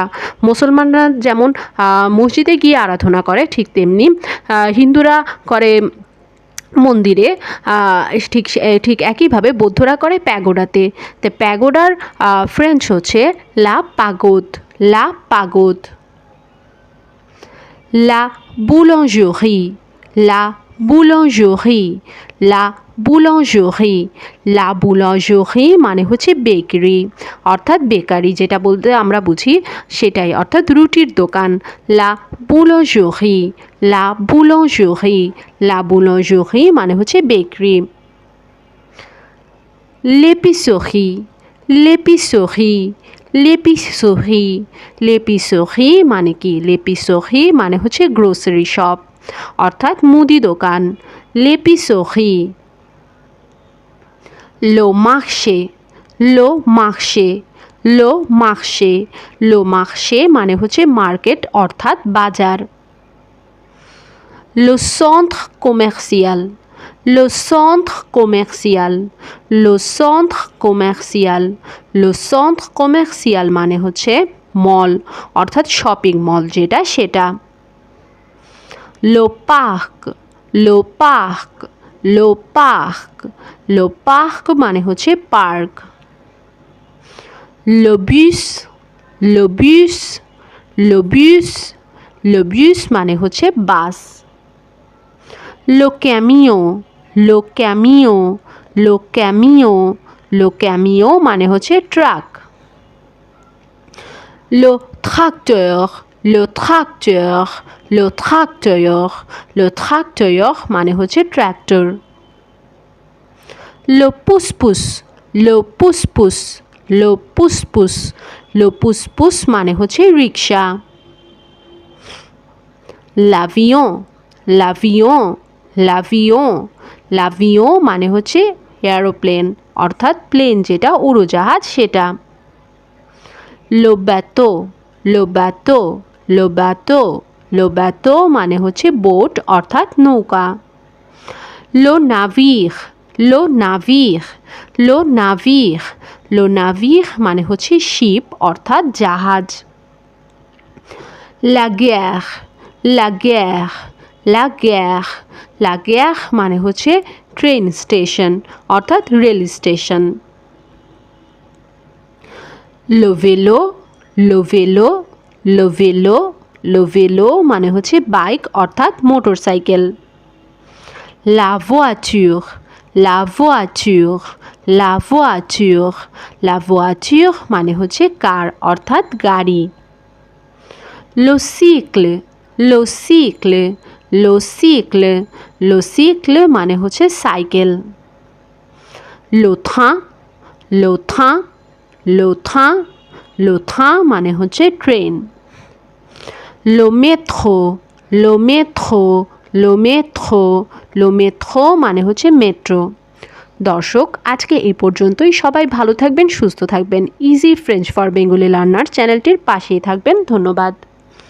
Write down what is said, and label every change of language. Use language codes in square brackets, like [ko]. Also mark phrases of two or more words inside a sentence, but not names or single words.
[bn] মুসলমানরা যেমন মসজিদে গিয়ে আরাধনা করে, ঠিক তেমনি হিন্দুরা করে মন্দিরে, ঠিক একইভাবে বৌদ্ধরা করে প্যাগোডাতে। তো প্যাগোডার ফ্রেঞ্চ হচ্ছে [fr] la pagode. la pagode. la boulangerie, la boulangerie, la boulangerie, la boulangerie [bn] মানে হচ্ছে বেকারি, অর্থাৎ বেকারি যেটা বলতে আমরা বুঝি সেটাই, অর্থাৎ রুটির দোকান। [fr] la boulangerie, la boulangerie, la boulangerie [bn] মানে হচ্ছে বেকারি। [fr] l'épicerie, l'épicerie, l'épicerie, l'épicerie [bn] মানে কি? l'épicerie মানে হচ্ছে গ্রোসারি শপ, অর্থাৎ মুদি দোকান। [fr] l'épicerie। le marché, le marché, le marché, le marché [bn] মানে হচ্ছে মার্কেট, অর্থাৎ বাজার। [fr] le centre commercial, le centre commercial, le centre commercial, le centre commercial [bn] মানে হচ্ছে মল, অর্থাৎ শপিং মল যেটা সেটা। [fr] le parc, le parc, le parc, le parc [bn] মানে হচ্ছে পার্ক। [fr] le bus, le bus, le bus, le bus [bn] মানে হচ্ছে বাস। [fr] le camion, le camion, le camion, le camion [bn] মানে হচ্ছে ট্রাক। [fr] le tracteur, le tracteur, le tracteur, le tracteur [bn] মানে হচ্ছে ট্র্যাক্টর। [fr] le pousse-pousse, le pousse-pousse, le pousse-pousse, le pousse-pousse [bn] মানে হচ্ছে রিক্সা। [fr] l'avion, l'avion, l'avion, l'avion [bn] মানে হচ্ছে এরোপ্লেন, অর্থাৎ প্লেন যেটা, উড়োজাহাজ সেটা। [fr] le bateau, le bateau, le bateau, le bateau [bn] মানে হচ্ছে বোট, অর্থাৎ নৌকা। [fr] le navire, le navire, le navire, le navire [bn] মানে হচ্ছে শিপ, অর্থাৎ জাহাজ। [fr] la guerre, la guerre, la guerre, la guerre [bn] মানে হচ্ছে ট্রেন স্টেশন, অর্থাৎ রেল স্টেশন। [fr] le vélo, le vélo, le vélo, le vélo [bn] মানে হচ্ছে বাইক, অর্থাৎ মোটরসাইকেল। [fr] la voiture, la voiture, la voiture, la voiture [bn] মানে হচ্ছে কার, অর্থাৎ গাড়ি। [fr] le cycle, le cycle, le cycle, le cycle [bn] মানে হচ্ছে সাইকেল। [fr] le train, le train, le train, le train [bn] মানে হচ্ছে ট্রেন। [fr] le métro, le métro, le métro, le métro [bn] মানে হচ্ছে মেট্রো। দর্শক, আজকে এই পর্যন্তই। সবাই ভালো থাকবেন, সুস্থ থাকবেন। ইজি ফ্রেঞ্চ ফর বেঙ্গলি লার্নার চ্যানেলটির পাশেই থাকবেন। ধন্যবাদ।